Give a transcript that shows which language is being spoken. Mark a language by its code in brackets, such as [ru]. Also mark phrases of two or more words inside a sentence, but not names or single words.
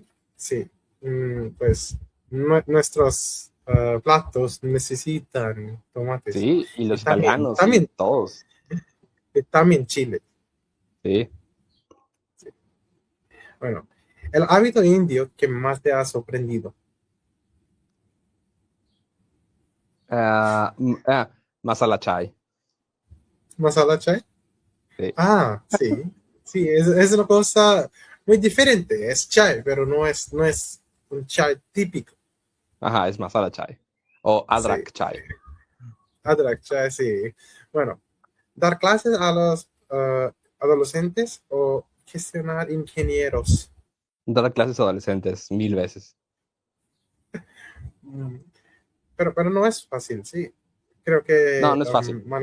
[es] Pues nuestros platos necesitan tomates. Sí, y los italianos, también todos. También Chile. Sí. Bueno, el hábito indio que más te ha sorprendido. [hi] मसाला चाय. ¿मसाला चाय? [es] Sí. Sí, es una cosa muy diferente. Es chai, pero no es un chai típico. Ajá, es [hi] मसाला चाय. [es] O [hi] अदरक चाय. अदरक चाय, [es] sí. Bueno, dar clases a los adolescentes o gestionar ingenieros. Dar clases a adolescentes 1000 veces. Pero no es fácil, sí. Creo que no es fácil.